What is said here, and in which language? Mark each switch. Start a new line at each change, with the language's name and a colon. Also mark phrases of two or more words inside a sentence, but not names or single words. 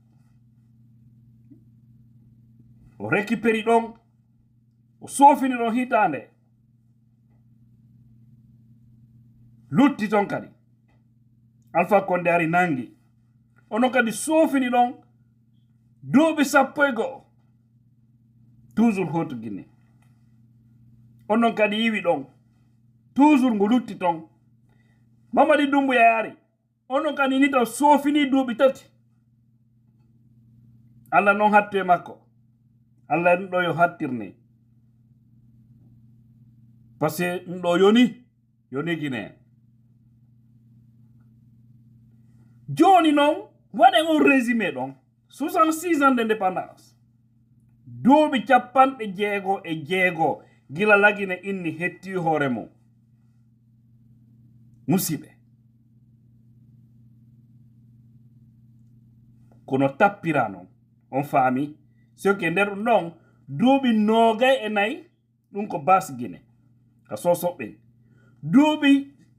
Fula: o récupéri ɗon o soofini ɗon hitande lutti ton kadi Alpha Condé ari nangi onon kadi soofini ɗon duuɓi 11 toujours hoto Guinée onon kadi yiwi ɗon toujours ngo lutti ton Mamadi Doumbouya yaari onon kadi ni taw soofini duuɓi 3 Allah non hattu e makko Allah ɗum ɗo yo hattirne
French: par ce que
Fula: ɗum ɗo yoni Guinée joni noon waɗen on résumé ɗon
French: 66 ans d'indépendance
Fula: duuɓi 56 gila lagine inni hetti hoore mum musiɓe kono tappira noon on faami so ke nder ɗum ɗon duuɓi 24 ɗum ko Basse Guinée ka sosoɓɓen duuɓi